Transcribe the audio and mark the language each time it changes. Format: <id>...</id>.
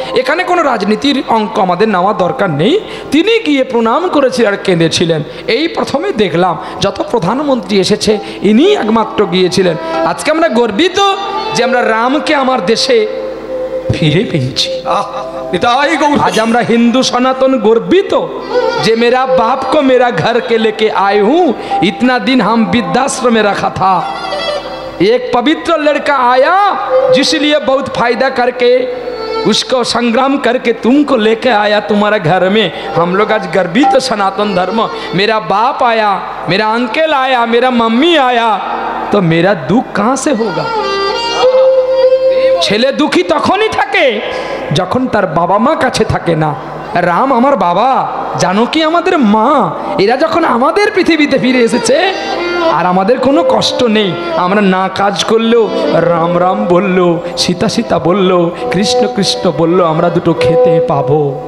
<bn>এখানে কোনো রাজনীতির অঙ্ক আমাদের নেওয়া দরকার নেই। তিনি গিয়ে প্রণাম করেছিলেন আর কেঁদেছিলেন। এই প্রথমে দেখলাম যত প্রধানমন্ত্রী এসেছে ইনি একমাত্র গিয়েছিলেন। আজকে আমরা গর্বিত যে আমরা রামকে আমার দেশে ফিরে পেয়েছি। নিতাই গৌর</bn> <hi>आज हमरा हिंदू सनातन गर्वित जे मेरा बाप को मेरा घर के लेके आए हूँ। इतना दिन हम वृद्धाश्रम में रखा था, एक पवित्र लड़का आया जिसलिए बहुत फायदा करके उसको संग्राम करके तुमको लेके आया तुम्हारा घर में। हम लोग आज गर्वित सनातन धर्म, मेरा बाप आया, मेरा अंकल आया, मेरा मम्मी आया, तो मेरा दुख कहाँ से होगा।</hi> <bn>ছেলে দুঃখী তখনই থাকে যখন তার বাবা মা কাছে থাকে না। রাম আমার বাবা, জানকী আমাদের মা, এরা যখন আমাদের পৃথিবীতে ফিরে এসেছে আর আমাদের কোনো কষ্ট নেই, আমরা না কাজ করলেও রাম রাম বললো, সীতা সীতা বললো, কৃষ্ণ কৃষ্ণ বললো, আমরা দুটো খেতে পাবো।</bn>